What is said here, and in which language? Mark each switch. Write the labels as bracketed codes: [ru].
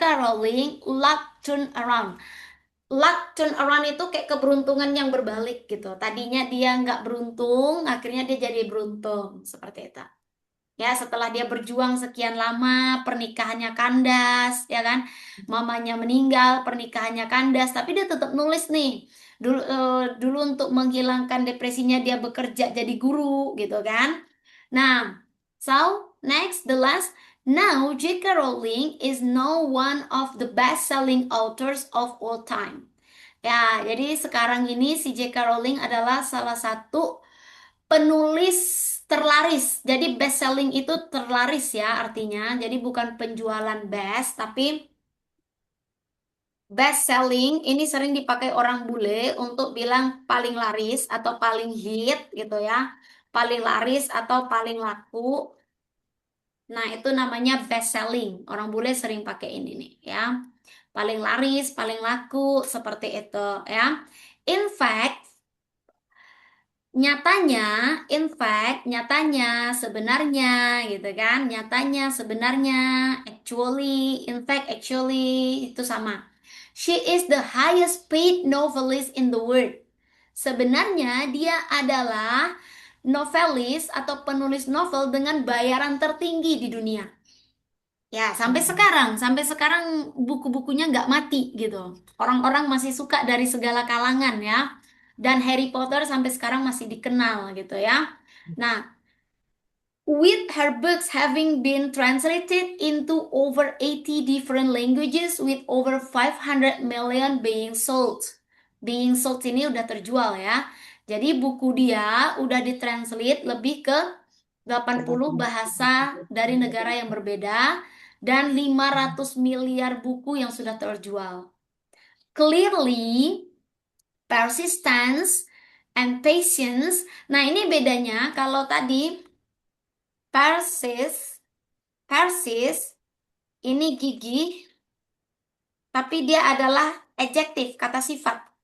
[en] Rowling luck turn around. [id] Luck turn around itu kayak keberuntungan yang berbalik gitu. Tadinya dia nggak beruntung, akhirnya dia jadi beruntung. Seperti itu. Ya, setelah dia berjuang sekian lama, pernikahannya kandas, ya kan? Mamanya meninggal, pernikahannya kandas, tapi dia tetap nulis nih. Dulu untuk menghilangkan depresinya dia bekerja jadi guru, gitu kan? [en] Nah, so next the last. Now J.K. Rowling is now one of the best-selling authors of all time. [id] Ya, jadi sekarang ini si J.K. Rowling adalah salah satu penulis terlaris. Jadi best selling itu terlaris ya artinya. Jadi bukan penjualan best, tapi best selling ini sering dipakai orang bule untuk bilang paling laris atau paling hit gitu ya. Paling laris atau paling laku. Nah, itu namanya best selling. Orang bule sering pakai ini nih ya. Paling laris, paling laku seperti itu ya. [en] In fact, [id] nyatanya, in fact, nyatanya, sebenarnya, gitu kan? Nyatanya, sebenarnya, [en] actually, in fact, actually, [id] itu sama. [en] She is the highest paid novelist in the world. [id] Sebenarnya dia adalah novelis atau penulis novel dengan bayaran tertinggi di dunia. Ya, sampai sekarang buku-bukunya nggak mati gitu. Orang-orang masih suka dari segala kalangan ya. Dan Harry Potter sampai sekarang masih dikenal gitu ya. [en] Nah, with her books having been translated into over 80 different languages with over 500 million being sold. [id] Being sold ini udah terjual ya. Jadi buku dia udah ditranslate lebih ke 80 bahasa dari negara yang berbeda dan 500 miliar buku yang sudah terjual. [en] Clearly, persistence and patience. [id] Nah, ini bedanya kalau tadi persist, persist ini gigih, tapi dia adalah adjektif, kata sifat.